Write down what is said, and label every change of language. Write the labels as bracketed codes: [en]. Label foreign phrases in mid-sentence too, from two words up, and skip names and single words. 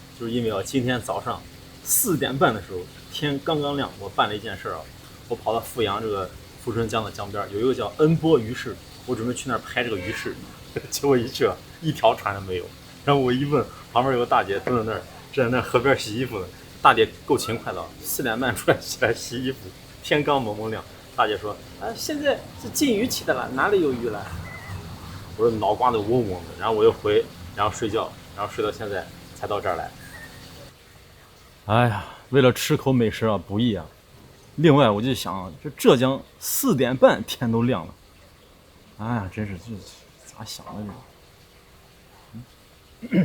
[zh] 就是因為啊，今天早上4點半的時候，天剛剛亮，我辦了一件事啊，我跑到阜陽這個富春江的江邊，有一個叫恩波魚市，我準備去那兒拍這個魚市，結果一去啊，一條船都沒有。然後我一問，旁邊有個大姐蹲在那兒河邊洗衣服呢，大姐夠勤快的，4點半出來起來洗衣服。天剛蒙蒙亮，大姐說：“現在是禁漁期的了，哪裡有魚了？” 我說腦瓜子嗡嗡的，然後我又回，然後睡覺，然後睡到現在才到這兒來。哎呀，為了吃口美食啊，不易啊。另外，我就想，這浙江4點半天都亮了，哎呀，真是這咋想的這？